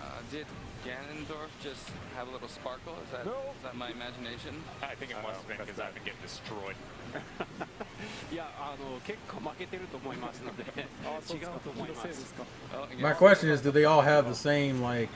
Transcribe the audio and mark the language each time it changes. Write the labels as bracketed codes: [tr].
[en] Did Ganondorf just have a little sparkle? Is that my imagination? I think it must have been because I've been getting destroyed. [ja] いや、結構負けてると思いますので、違うと思います。 [en] My question is, do they all have the same, like,